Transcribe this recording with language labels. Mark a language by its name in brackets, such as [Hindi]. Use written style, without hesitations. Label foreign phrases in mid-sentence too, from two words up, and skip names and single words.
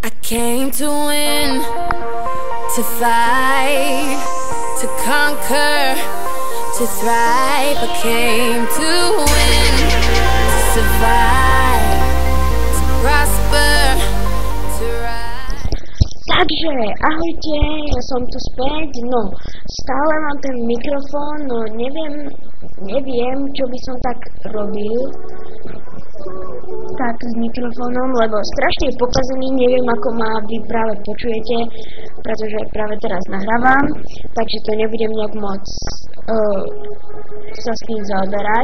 [English] came to win, to fight, to conquer, to thrive. I came to win, to survive, to prosper, to rise. [Slovak] Takže, ahojte, ja som tu späť, no, stále mám ten mikrofón, no neviem, čo by som tak robil, tak s mikrofónom, lebo strašne je pokazený, neviem, ako ma vy práve počujete, pretože práve teraz nahrávam, takže to nebudem nejak moc sa s tým zaoberať.